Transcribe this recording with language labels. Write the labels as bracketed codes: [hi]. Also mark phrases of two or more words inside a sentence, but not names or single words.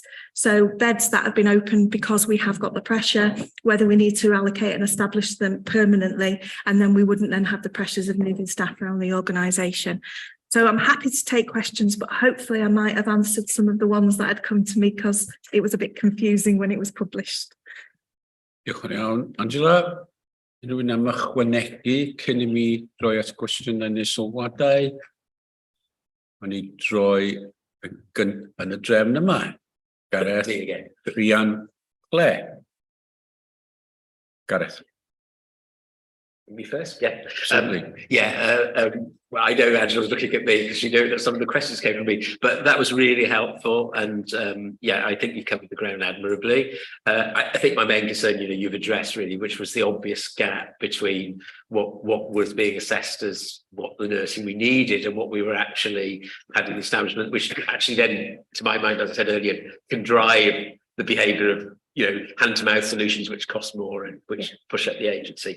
[en] So beds that have been opened because we have got the pressure, whether we need to allocate and establish them permanently, and then we wouldn't then have the pressures of moving staff around the organisation. So I'm happy to take questions, but hopefully I might have answered some of the ones that had come to me because it was a bit confusing when it was published. [cy] Diolch yn iawn. Angela, rhywun am ychwanegu cyn I mi droi at gwestiynau neu sylwadau. O'n I droi yn y drefn yma. Gareth, Rhian, Claire. Gareth. [en] Me first? Yeah. Certainly. Well, I know Angela was looking at me because she knew that some of the questions came from me, but that was really helpful. And I think you covered the ground admirably. I think my main concern, you've addressed really, which was the obvious gap between what was being assessed as what the nursing we needed and what we were actually had in the establishment, which actually then, to my mind, as I said earlier, can drive the behaviour of hand-to-mouth solutions, which cost more and which push up the agency.